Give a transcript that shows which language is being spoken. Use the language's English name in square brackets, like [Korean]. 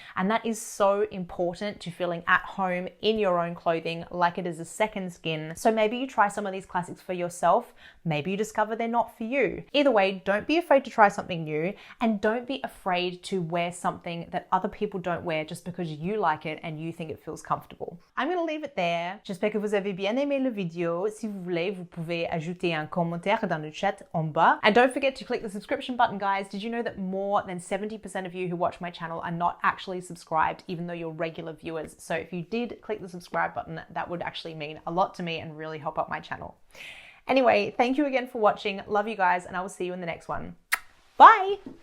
[English] And that is so important to feeling at home in your own clothing, like it is a second skin. So maybe you try some of these classics for yourself. Maybe you discover they're not for you. Either way, don't be afraid to try something new, and don't be afraid to wear something that other people don't wear just because you like it and you think it feels comfortable. I'm going to leave it there. [French] J'espère que vous avez bien aimé le vidéo. Si vous voulez, vous pouvez ajouter un commentaire dans le chat en bas. [English] And don't forget to click the subscription button, guys. Did you know that more than 70% of you who watch my channel are not actually subscribed, even though you're regular viewers? So if you did click the subscribe button, that would actually mean a lot to me and really help out my channel. Anyway, thank you again for watching. Love you guys, and I will see you in the next one. Bye!